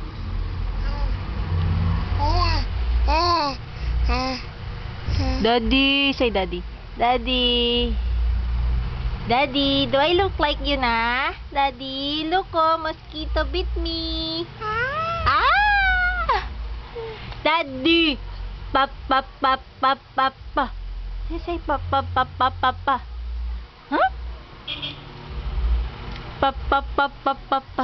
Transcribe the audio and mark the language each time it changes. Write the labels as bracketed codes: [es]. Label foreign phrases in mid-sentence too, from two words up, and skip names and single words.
[en] Daddy. Say daddy. Daddy. Daddy, do I look like you na? Daddy, look oh, mosquito bit me. Ah! Daddy! Pa pa pa pa pa pa. Say pa pa pa pa pa pa. Huh? Pa pa pa pa pa pa.